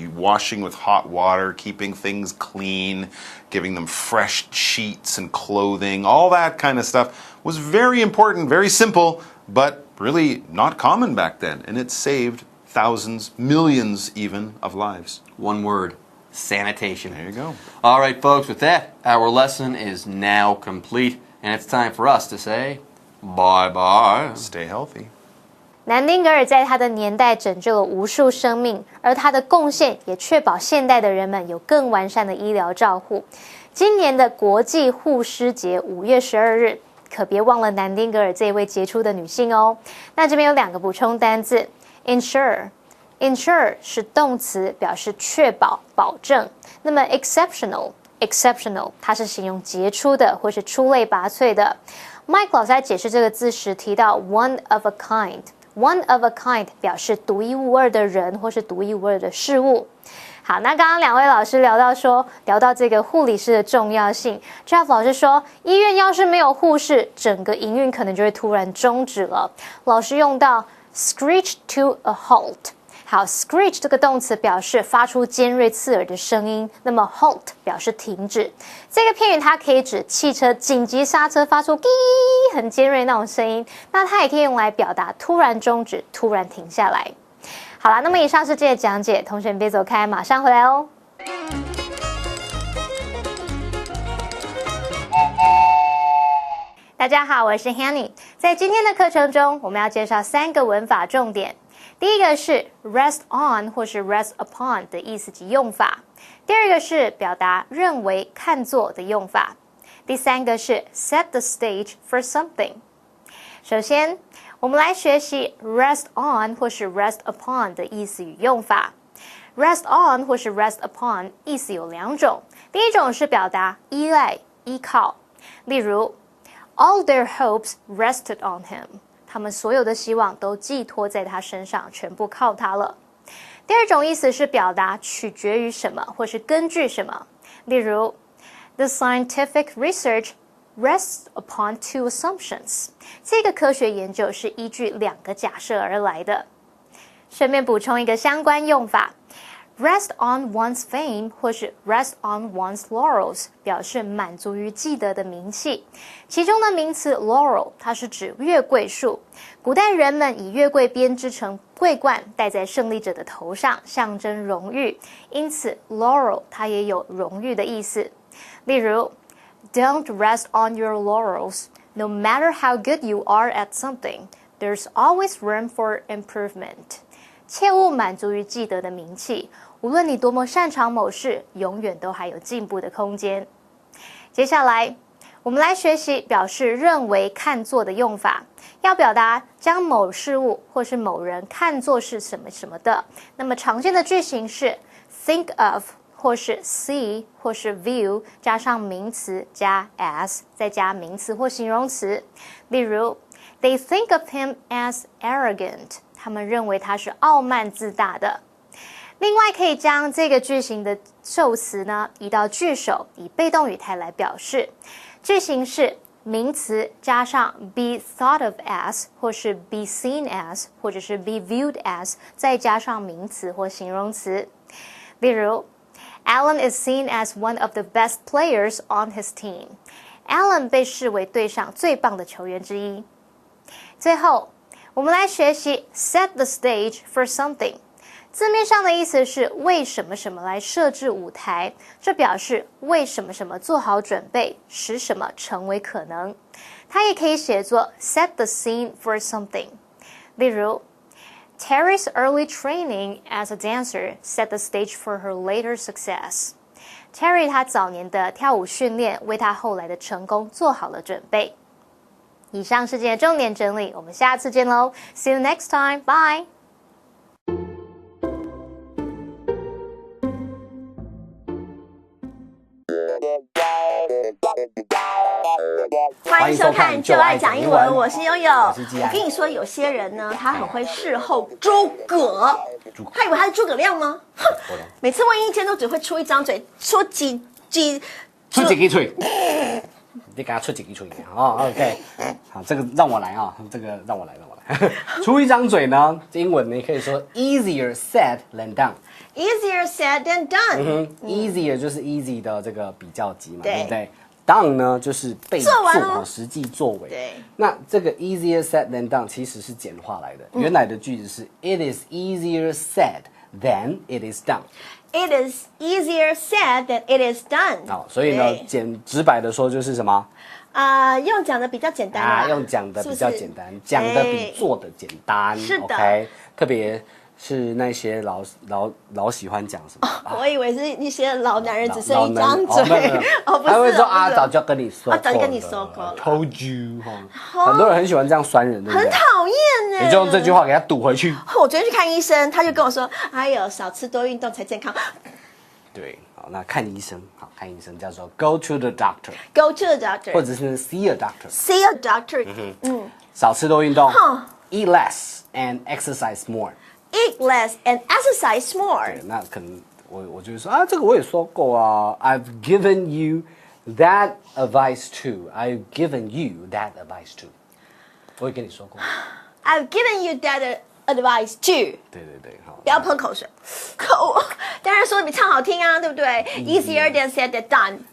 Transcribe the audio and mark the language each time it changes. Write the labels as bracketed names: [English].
[English] Washing with hot water, keeping things clean, giving them fresh sheets and clothing, all that kind of stuff was very important, very simple, but really not common back then. And it saved thousands, millions even, of lives. One word, sanitation. There you go. All right, folks, with that, our lesson is now complete, and it's time for us to say bye-bye. Stay healthy. [Chinese] 南丁格尔在他的年代拯救了无数生命，而他的贡献也确保现代的人们有更完善的医疗照护。今年的国际护师节5月12日，可别忘了南丁格尔这一位杰出的女性哦。那这边有2个补充单字 ，ensure 是动词，表示确保、保证。那么 exceptional 它是形容杰出的或是出类拔萃的。 Mike 老师在解释这个字时提到 [English] one of a kind。One of a kind [Chinese] 表示独一无二的人或是独一无二的事物。好，那刚刚2位老师聊到这个护理师的重要性。 Jeff 老师说，医院要是没有护士，整个营运可能就会突然终止了。老师用到 [English] screech to a halt。 [Chinese] 好 ，screech 这个动词表示发出尖锐刺耳的声音，那么 halt 表示停止。这个片语它可以指汽车紧急刹车发出“滴”很尖锐那种声音，那它也可以用来表达突然终止、突然停下来。好啦，那么以上是这些讲解，同学们别走开，马上回来哦。大家好，我是 Hanny。在今天的课程中，我们要介绍3个文法重点。第一个是 rest on 或是 rest upon 的意思及用法。第二个是表达认为、看作的用法。第3个是 set the stage for something。首先，我们来学习 rest on 或是 rest upon 的意思与用法。 rest on 或是 rest upon 意思有2种。 第一种是表达依赖、依靠，例如 [English] all their hopes rested on him。 [Chinese] 他们所有的希望都寄托在他身上，全部靠他了。第二种意思是表达取决于什么，或是根据什么。例如 ， [English] the scientific research rests upon 2 assumptions。 [Chinese] 这个科学研究是依据2个假设而来的。顺便补充一个相关用法。 [English] Rest on one's fame [Chinese] 或是 [English] rest on one's laurels [Chinese] 表示满足于既得的名气，其中的名词 laurel 它是指月桂树，古代人们以月桂编织成桂冠戴在胜利者的头上，象征荣誉，因此 laurel 它也有荣誉的意思。 [English] 例如 Don't rest on your laurels. No matter how good you are at something, there's always room for improvement. [Chinese] 切勿满足于既得的名气，无论你多么擅长某事，永远都还有进步的空间。接下来，我们来学习表示认为、看作的用法。要表达将某事物或是某人看作是什么什么的，那么常见的句型是 think of 或是 see 或是 view 加上名词加 as 再加名词或形容词。 [English] 例如 They think of him as arrogant. [Chinese] 他们认为他是傲慢自大的。另外，可以将这个句型的受词呢移到句首，以被动语态来表示。句型是名词加上 [English] be thought of as [Chinese] 或是 [English] be seen as [Chinese] 或者是 [English] be viewed as [Chinese] 再加上名词或形容词。 [English] 例如 Alan is seen as one of the best players on his team. [Chinese] Alan 被视为队上最棒的球员之一。最后，我们来学习 set the stage for something。字面上的意思是为什么什么来设置舞台，这表示为什么什么做好准备，使什么成为可能。它也可以写作 [English] set the scene for something。 [Chinese] 例如 [English] Terry's early training as a dancer set the stage for her later success. [Chinese] Terry 他早年的跳舞训练为他后来的成功做好了准备。以上是今天的重点整理，我们下次见喽 ！ [English] See you next time. Bye. [Chinese] 欢迎收看《就爱讲英文》，我是悠悠。我是季安。我跟你说，有些人呢，他很会事后诸葛，他以为他是诸葛亮吗？哼！每次问意见都只会出一张嘴，说几出几个嘴，你给他出几个嘴哦 ，OK， 好，这个让我来啊，这个让我来，出一张嘴呢，英文你可以说 [English] easier said than done。Easier said than done。 [Chinese] easier 就是 easy 的这个比较级嘛，对不对？done 呢就是被做，实际作为。对。那这个 easier said than done 其实是简化来的，原来的句子是 [English] It is easier said than it is done。It is easier said than it is done。 [Chinese] 好，所以呢，直白的说就是什么？用讲的比较简单啦，用讲的比较简单，讲的比做的简单。是的，OK， 特别是那些老喜欢讲什么？我以为是一些老男人只剩一张嘴，不是，他会说早就跟你说过了，早就跟你说过了， [English] Told you [Chinese] 哈，很多人很喜欢这样酸人，对不对？很讨厌哎，你就用这句话给他堵回去。我昨天去看医生，他就跟我说：“哎呦，少吃多运动才健康。” 对，好，那看医生，好，看医生叫做 [English] go to the doctor，go to the doctor， [Chinese] 或者是 [English] see a doctor，see a doctor， [Chinese] 少吃多运动 [English] ，eat less and exercise more。Eat less and exercise more。 [Chinese] 对，那可能我就会说这个我也说过啊。 [English] I've given you that advice too. I've given you that advice too. [Chinese] 我也跟你说过。 [English] I've given you that advice too. [Chinese] 对，好。不要喷口水。当然说的比唱好听啊，对不对 ？ [English] Easier than said than done.